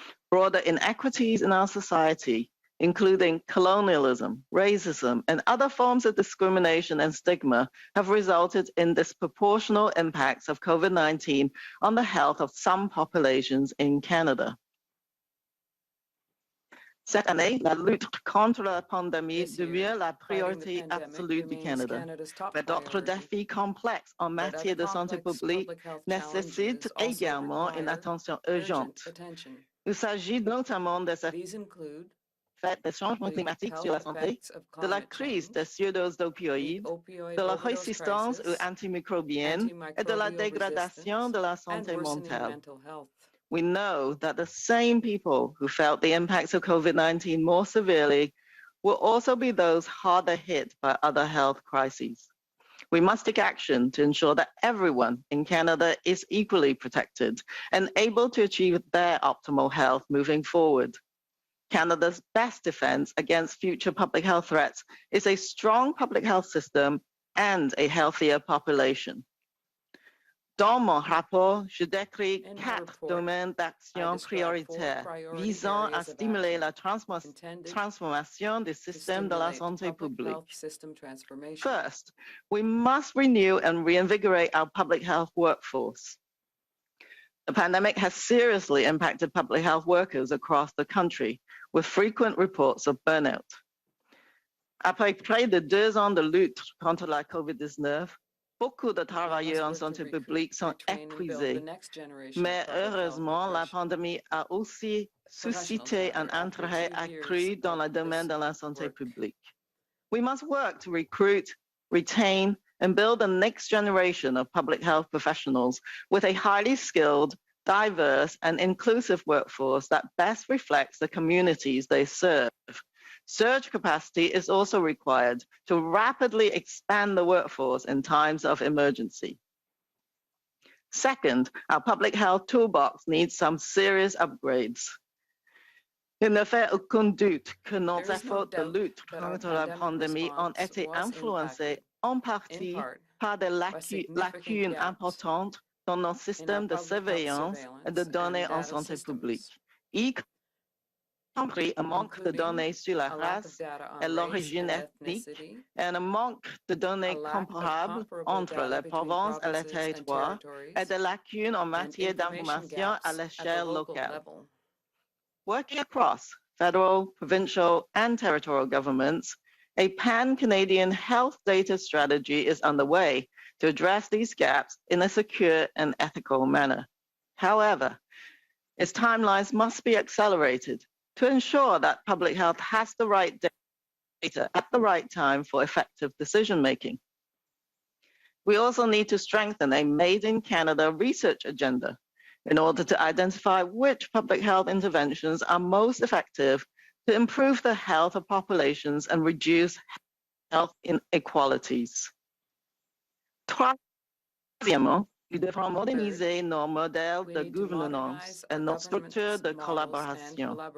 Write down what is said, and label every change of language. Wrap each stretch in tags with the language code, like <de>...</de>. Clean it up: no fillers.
<en>Broader inequities in our society, including colonialism, racism, and other forms of discrimination and stigma, have resulted in disproportional impacts of COVID-19 on the health of some populations in Canada.</en> <fr>Cette année, la lutte contre la pandémie devient la priorité absolue du Canada. Mais d'autres défis complexes en matière de santé publique nécessitent également une attention urgente. Il s'agit notamment des effets des changements climatiques sur la santé, de la crise des surdoses d'opioïdes, de la résistance aux antimicrobiennes et de la dégradation de la santé mentale.</fr> <en>We know that the same people who felt the impacts of COVID-19 more severely will also be those harder hit by other health crises. We must take action to ensure that everyone in Canada is equally protected and able to achieve their optimal health moving forward. Canada's best defense against future public health threats is a strong public health system and a healthier population.</en> <fr>Dans mon rapport, je décris 4 domaines d'action prioritaires visant à stimuler la transformation du système de la santé publique.</fr> <en>First, we must renew and reinvigorate our public health workforce. The pandemic has seriously impacted public health workers across the country, with frequent reports of burnout.</en> <fr>Après près de 2 ans de lutte contre la COVID-19, beaucoup de travailleurs en santé publique sont épuisés, mais heureusement, la pandémie a aussi suscité un intérêt accru dans le domaine de la santé publique.</fr> <en>We must work to recruit, retain, and build the next generation of public health professionals with a highly skilled, diverse, and inclusive workforce that best reflects the communities they serve. Surge capacity is also required to rapidly expand the workforce in times of emergency. Second, our public health toolbox needs some serious upgrades.</en> <fr>Il ne fait aucun doute que nos efforts de lutte contre la pandémie ont été influencés en partie par des lacunes importantes dans nos systèmes de surveillance et de données en santé publique, y compris un manque de données sur la race et l'origine ethnique et un manque de données comparables entre les provinces et les territoires et des lacunes en matière d'information à l'échelle locale.</fr> <en>Working across federal, provincial, and territorial governments, a pan-Canadian health data strategy is underway to address these gaps in a secure and ethical manner. However, its timelines must be accelerated to ensure that public health has the right data at the right time for effective decision-making. We also need to strengthen a Made in Canada research agenda in order to identify which public health interventions are most effective to improve the health of populations and reduce health inequalities.</en> <fr>Troisièmement, nous devrons moderniser nos modèles de gouvernance et nos structures de collaboration.</fr>